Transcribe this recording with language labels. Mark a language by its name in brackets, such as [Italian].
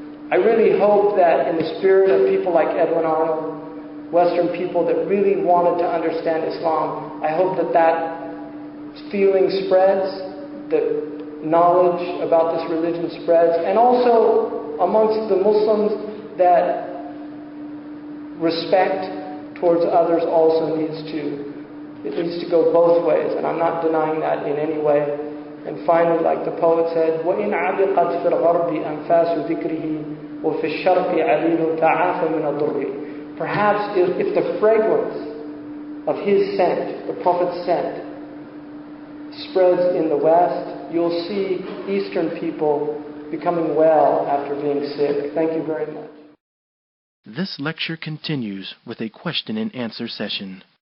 [English] I really hope that in the spirit of people like Edwin Arnold, Western people that really wanted to understand Islam, I hope that that feeling spreads, that knowledge about this religion spreads, and also amongst the Muslims that respect towards others also needs to go both ways, and I'm not denying that in any way. [Arabic] And finally, like the poet said, وَإِنْ عَبِقَتْ فِي الْغَرْبِ أَنْفَاسُ ذِكْرِهِ وَفِي الشَّرْقِ عَلِيلٌ تَعَافَ مِنَ الضُّرِّ. [English] Perhaps if the fragrance of his scent, the Prophet's scent, spreads in the West, you'll see Eastern people becoming well after being sick. Thank you very much. This lecture continues with a question and answer session.